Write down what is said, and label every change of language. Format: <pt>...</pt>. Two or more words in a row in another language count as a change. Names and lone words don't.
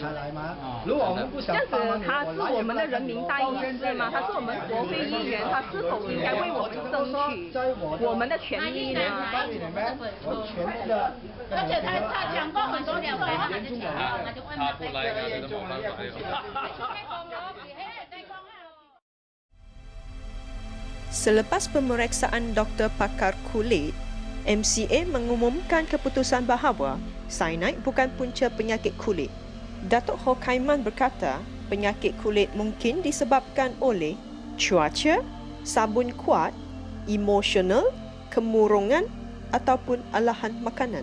<zh>這樣子，他是我們的人民代議士嗎？他是我們國會議員，他是否應該為我們爭取我們的權利呢？而且他講過很多年，他就講他不來，他都冇辦法了。</zh> <ms>Selepas pemeriksaan doktor pakar kulit, MCA mengumumkan keputusan bahawa cyanide bukan punca penyakit kulit. Datuk Ho Kai Man berkata, penyakit kulit mungkin disebabkan oleh cuaca, sabun kuat, emosional, kemurungan ataupun alahan makanan.</ms>